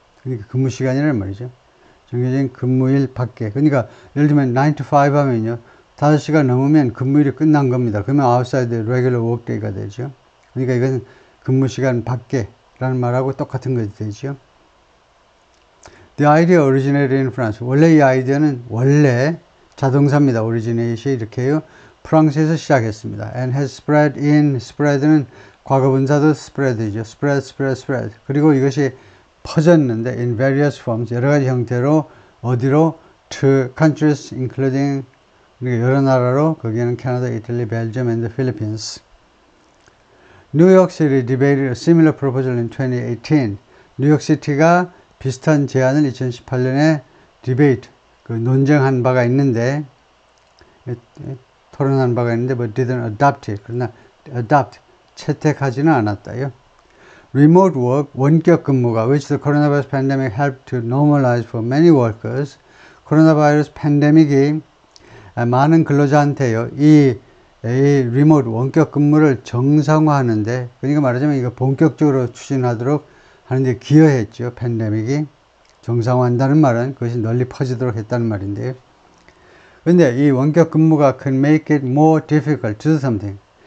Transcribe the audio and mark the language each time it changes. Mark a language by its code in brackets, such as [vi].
[ko] 그러니까 근무 시간이란 말이죠. 정기적인 근무일 밖에. 그러니까 예를 들면 9 to 5 하면요. 5시간 넘으면 근무일이 끝난 겁니다. 그러면 outside the regular workday가 되죠. 그러니까 이것은 근무 시간 밖에라는 말하고 똑같은 것이 되죠. [en] The idea originated in France. [ko] 원래 이 아이디어는 원래 자동사입니다. originate이 이렇게 해요. 프랑스에서 시작했습니다. [en] And has spread [ko] 는 과거분사도 spread이죠. [en] spread. [ko] 그리고 이것이 퍼졌는데 [en] in various forms, [ko] 여러 가지 형태로 어디로? [en] to countries including [ko] 여러 나라로, 거기에는 캐나다, 이탈리, 벨지엄 and the Philippines. [en] New York City debated a similar proposal in 2018. [ko] 뉴욕시티가 비슷한 제안을 2018년에 debate, 논쟁한 바가 있는데, 토론한 바가 있는데, [en] but didn't adopt it. [ko] 그러나 채택하지는 않았다요. [en] Remote work, [ko] 원격 근무가, [en] which the coronavirus pandemic helped to normalize for many workers. [ko] 코로나 바이러스 팬데믹이 많은 근로자한테요, 이 리모트 원격 근무를 정상화하는데, 그러니까 말하자면 이거 본격적으로 추진하도록 하는데 기여했죠. 팬데믹이 정상화한다는 말은 그것이 널리 퍼지도록 했다는 말인데요. 근데 이 원격 근무가 [en] can make it more difficult to do something.